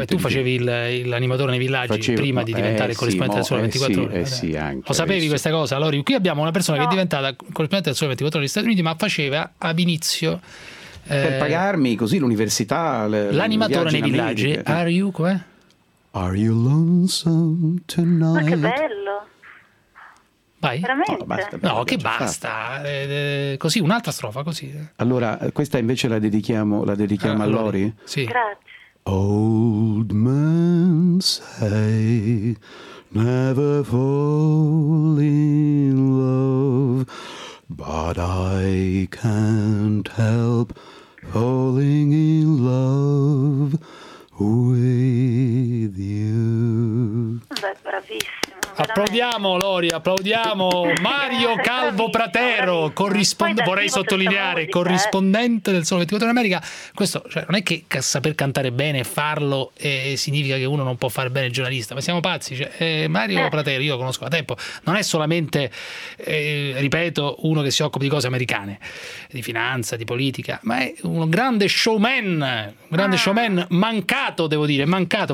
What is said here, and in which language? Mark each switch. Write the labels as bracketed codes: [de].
[it] Vabbè, tu facevi l'animatore nei villaggi prima di diventare corrispondente del Sole 24 Ore. Sì, anche. Lo sapevi questa cosa, Lori? Qui abbiamo una persona che è diventata corrispondente del Sole 24 Ore degli Stati Uniti, ma faceva ab inizio. Per pagarmi così l'università. L'animatore nei villaggi. [en] Are you, [it] com'è? [en] Are you lonesome tonight? [it] Ma che bello! Vai. Veramente? No, basta. No, che basta. Così, un'altra strofa, così. Allora, questa invece la dedichiamo a Lori? Sì. Grazie. [en] Old man say never fall in love, but I can't help falling in love with you. [it] Beh, bravissimo. Applaudiamo Lori, applaudiamo Mario Calvo Pratero, vorrei sottolineare, corrispondente del Sole 24 ore d'America. Questo, cioè, non è che saper cantare bene e farlo significa che uno non può fare bene il giornalista, ma siamo pazzi. Cioè, Mario Pratero, io lo conosco da tempo, non è solamente, ripeto, uno che si occupa di cose americane, di finanza, di politica, ma è un grande showman, showman mancato, devo dire, mancato.